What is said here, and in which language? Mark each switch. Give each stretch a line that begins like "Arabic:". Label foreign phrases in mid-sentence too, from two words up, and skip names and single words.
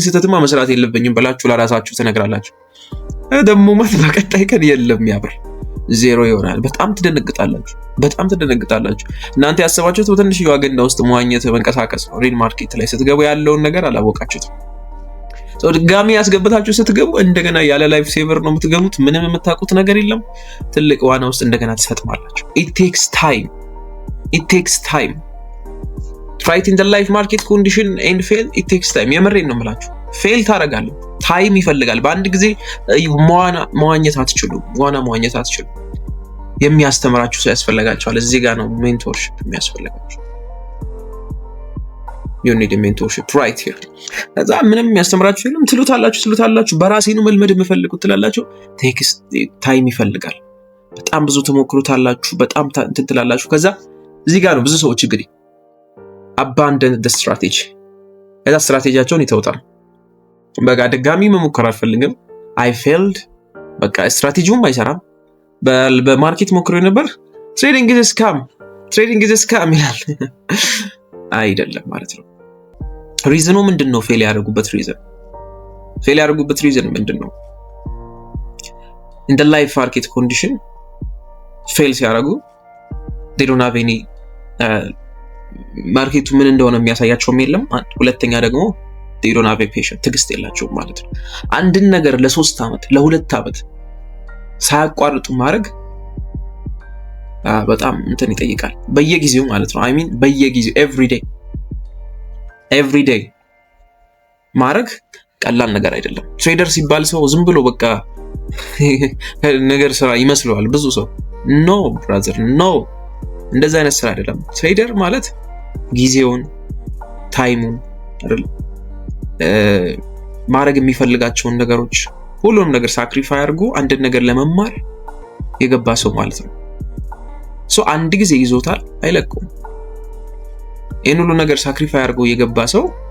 Amharic: ስህተትማ መስራት የለብኝም ብላችሁ ለራሳችሁ ትነግራላችሁ። ደግሞ በቀጣይ ቀን የለም ያብር ዜሮ ይሆናል። በጣም ትደነግጣላችሁ። በጣም ትደነግጣላችሁ። እናንተ ያሰባችሁት በትንሽ ገንዳ ውስጥ መዋኘት መንቀሳቀስ ነው።
English: real market
Amharic: ላይ ስትገቡ ያለውን ነገር አላወቃችሁትም። ድጋሚ ያስገብታችሁ ስትገቡ እንደገና ያለ
English: life saver
Amharic: ነው የምትገቡት። ምንም የምታውቁት ነገር የለም። ትልቅ ዋና ውስጥ እንደገና ትሰጥማላችሁ።
English: it takes time fight in the life market condition and fail. it takes time
Amharic: የምሬን ነው የምላችሁ። ፌል ታደርጋለህ። ታይም ይፈልጋል። በአንድ ጊዜ መዋኘት አትችሉም። መዋኘት አትችሉም። የሚያስተምራችሁ ሰው ያስፈልጋችኋል። እዚህ ጋር ነው ሜንቶርሺፕ የሚያስፈልጋችሁ።
English: you need a mentorship right here።
Amharic: ከዛ ምንም የሚያስተምራችሁ የለም። ትሉታላችሁ በራሴ ነው መልመድ የምፈልጉት ትላላችሁ።
English: takes time
Amharic: ይፈልጋል። በጣም ብዙ ትሞክሩታላችሁ። በጣም እንትን ትላላችሁ። ከዛ እዚህ ጋር ነው ብዙ ሰዎች እንግዲህ
English: abandon the strategy።
Amharic: ከዛ ስትራቴጂያቸውን ይተውታል። በቃ ድጋሚ መሞከር አልፈልግም።
English: I failed።
Amharic: በቃ ስትራቴጂውም አይሰራም። በማርኬት ሞክሬ ነበር።
English: trading is a scam
Amharic: ይላል። አይደለም ማለት ነው። ሪዝኑ ምንድነው? ፌል ያደረጉበት ሪዝን ምንድነው?
English: in the live market condition
Amharic: ፌል ሲያደርጉ
English: they don't have any
Amharic: ማርኬቱ ምን እንደሆነ የሚያሳያቸውም የለም። ሁለተኛ ደግሞ
English: they don't have a patient
Amharic: ትግስት የላቸውም ማለት ነው። አንድን ነገር ለ3 ዓመት ለ2 ዓመት ሳያቋርጡ ማድረግ በጣም እንትን ይጠይቃል። በየጊዜው ማለት ነው።
English: I mean
Amharic: በየጊዜው
English: every day
Amharic: ማድረግ ቀላል ነገር አይደለም። ትሬደር ሲባል ሰው ዝም ብሎ በቃ ነገር ስራ ይመስለዋል ብዙ ሰው።
English: no brother no፣
Amharic: እንደዛ አይነት ስራ አይደለም። ትሬደር ማለት ጊዜውን ታይሙን አይደል ማድረግ የሚፈልጋቸውን ነገሮች ሁሉንም ነገር ሳክሪፋይ አድርጎ አንድን ነገር ለመማር የገባ ሰው ማለት ነው። ሶ አንድ ጊዜ ይዞታል አይለቀውም። ይህን ሁሉ ነገር ሳክሪፋይ አድርጎ የገባ ሰው